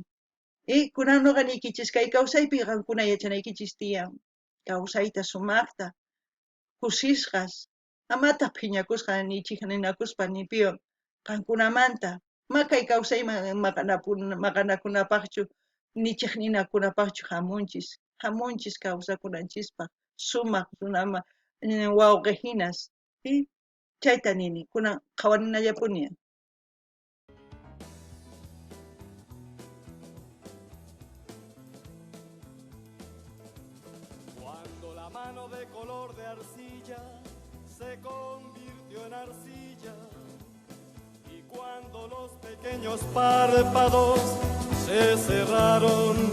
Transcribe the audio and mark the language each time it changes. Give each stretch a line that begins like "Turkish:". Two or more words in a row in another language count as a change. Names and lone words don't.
Quechua: kunan nuqa nikichis kay kawsaypi qankuna yachanaykichis tiyan kawsayta sumaqta kusisqas amataq phiñakusqa nichik ninakuspa nipiwan qankunamanta kay kawsayman maqanakunapaqchu nichik ninakunapaqchu hamunchis kawsakunanchispaq sumaq runama wawqi hinas chayta nini kunan qhawarinallapuni.
Spanish: Cuando la mano de color de arcilla se convirtió en arcilla y cuando los pequeños párpados se cerraron,